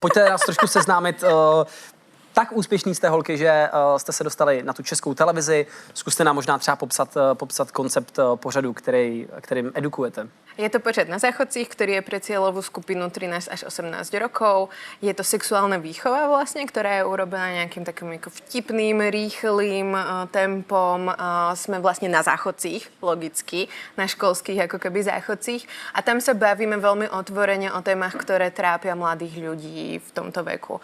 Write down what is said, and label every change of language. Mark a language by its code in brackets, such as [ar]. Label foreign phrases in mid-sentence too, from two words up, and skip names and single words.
[cs] Pojďte nás trošku seznámit. Tak úspěšný jste, holky, že jste se dostali na tu českou televizi. Zkuste nám možná třeba popsat koncept pořadu, kterým edukujete. Je to pořad Na záchodcích, [sk] ktorý je pre cieľovú skupinu 13 až 18 rokov. Je to sexuálna výchova vlastne, ktorá je urobená nejakým takým ako vtipným, rýchlým tempom. Sme vlastne na záchodcích, logicky, na školských ako keby záchodcích. A tam sa bavíme veľmi otvorene o témach, ktoré trápia mladých ľudí v tomto veku.